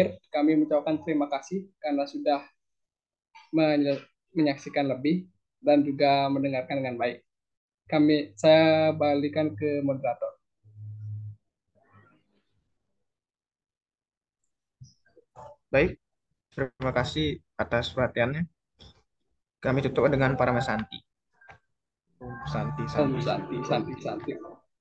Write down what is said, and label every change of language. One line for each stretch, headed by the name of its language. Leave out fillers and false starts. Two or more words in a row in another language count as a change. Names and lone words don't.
Indonesian: Kami mengucapkan terima kasih karena sudah menyaksikan lebih dan juga mendengarkan dengan baik. Saya balikan ke moderator. Baik, terima kasih atas perhatiannya. Kami tutup dengan para Santi. Santi,
Sanskrit: Om Santi, Santi, Santi. Santi, Santi.